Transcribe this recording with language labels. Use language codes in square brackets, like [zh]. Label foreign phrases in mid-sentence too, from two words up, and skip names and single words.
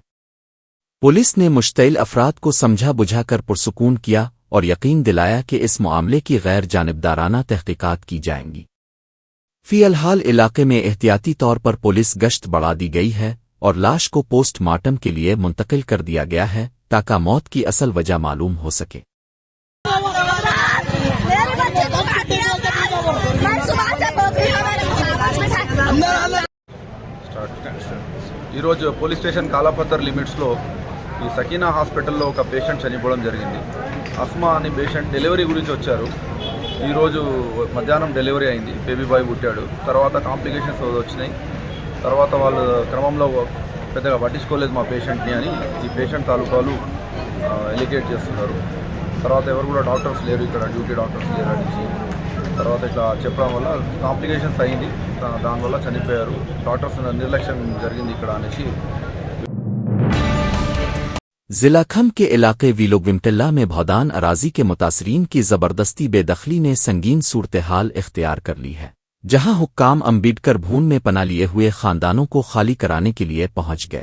[ur] پولیس نے مشتعل افراد کو سمجھا بجھا کر پرسکون کیا اور یقین دلایا کہ اس معاملے کی غیر جانبدارانہ تحقیقات کی جائیں گی۔ فی الحال علاقے میں احتیاطی طور پر پولیس گشت بڑھا دی گئی ہے اور لاش کو پوسٹ مارٹم کے لیے منتقل کر دیا گیا ہے تاکہ موت کی اصل وجہ معلوم ہو سکے۔ [te] ఈరోజు పోలీస్ స్టేషన్ కాలాపత్తర్ లిమిట్స్లో ఈ సకీనా హాస్పిటల్లో ఒక పేషెంట్ చనిపోవడం జరిగింది। అస్మా అని పేషెంట్ డెలివరీ గురించి వచ్చారు। ఈరోజు మధ్యాహ్నం డెలివరీ అయింది, [en] baby boy [te] పుట్టాడు। తర్వాత కాంప్లికేషన్స్ వచ్చినాయి। తర్వాత వాళ్ళు క్రమంలో పెద్దగా పట్టించుకోలేదు మా పేషెంట్ని అని ఈ పేషెంట్ తాలూకాలు ఎలిగేట్ చేస్తున్నారు। తర్వాత ఎవరు కూడా డాక్టర్స్ లేరు, ఇక్కడ [en] duty doctors [te] లేరు అనేసి తర్వాత ఇట్లా చెప్పడం వల్ల కాంప్లికేషన్స్ అయింది, దానివల్ల చనిపోయారు। డాక్టర్స్ నిర్లక్ష్యం జరిగింది ఇక్కడ అనేసి। [ur] ضلع کھم کے علاقے ویلوگومٹلہ میں بھودان اراضی کے متاثرین کی زبردستی بے دخلی نے سنگین صورتحال اختیار کر لی ہے، جہاں حکام امبیڈکر بھون میں پناہ لیے ہوئے خاندانوں کو خالی کرانے کے لیے پہنچ گئے۔